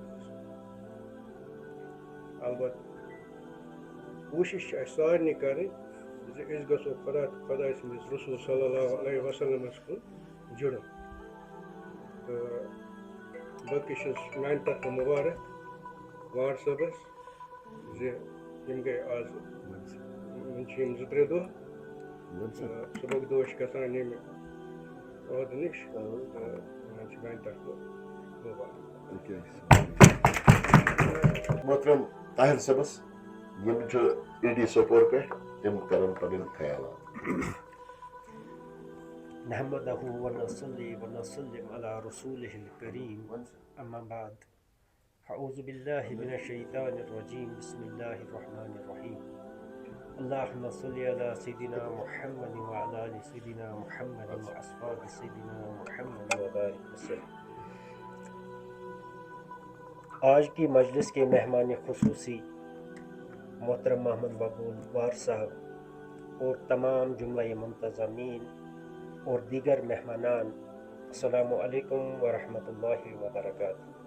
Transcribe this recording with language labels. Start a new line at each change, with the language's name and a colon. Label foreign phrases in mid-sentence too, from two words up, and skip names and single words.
Kashmiri: البتہ کوٗشِش چھِ اَسہِ سارنٕے کَرٕنۍ زِ أسۍ گژھو خۄدا تہٕ خۄداے سٕنٛدِس رسوٗل
Arabic: صلی اللہ علیہ
Kashmiri: وسلمَس کُن جُڑُن تہٕ باقٕے چھُس میٛانہِ طرفہٕ مُبارک وار صٲبَس زِ یِم گٔے آز وٕنۍ چھِ یِم 2-3 دۄہ تہٕ صُبحُک دۄہ چھِ گژھان ییٚمہِ عہدٕ نِش تہٕ یِمن چھِ میٛانہِ طرفہٕ مُبارک محترم طاہر صٲبس یم چھِ AD سوپور پٮ۪ٹھ تِم کرن پنٕنۍ خیالات
Arabic: نحمده ونصلي ونسلم على رسوله الكريم أما بعد أعوذ بالله من الشيطان الرجيم بسم الله الرحمن الرحيم اللهم صل على سيدنا محمد وعلى آل سيدنا محمد وأصحاب سيدنا محمد وبارك وسلم.
Urdu: آج کی مجلس کے مہمان خصوصی محترم محمد مقبول وار صاحب اور تمام جملہ منتظمین اور دیگر مہمانان،
Arabic: السلام علیکم ورحمۃ اللہ وبرکاتہ.